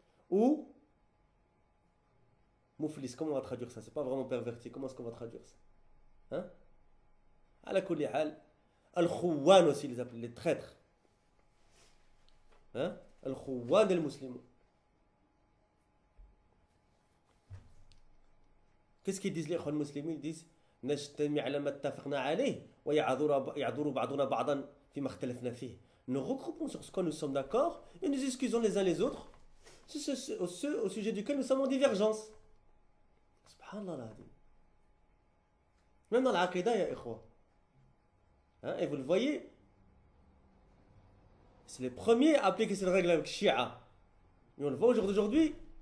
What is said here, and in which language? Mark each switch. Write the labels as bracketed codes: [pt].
[fr] Ou Mouflis, comment on va traduire ça? C'est pas vraiment perverti, comment est-ce qu'on va traduire ça? Hein? [ar] Ala kulli hal, [fr] Al-Khouwan aussi, les appellent les traîtres. Hein? Al-Khouwan al-Muslimun. Qu'est-ce qu'ils disent les Ikhwan musulmans? Ils disent [ar] نجتمع على ما اتفقنا عليه ويعذر بعضنا بعضا فيما اختلفنا فيه. [fr] Nous regroupons sur ce que nous sommes d'accord et nous excusons les uns les autres au sujet duquel nous sommes en divergence. Subhanallah l'azim. Même dans l'aqida, [ar] ya ikhwa. [fr] Hein, et vous le voyez, c'est les premiers à appliquer cette règle avec Shia. Et on le voit aujourd'hui.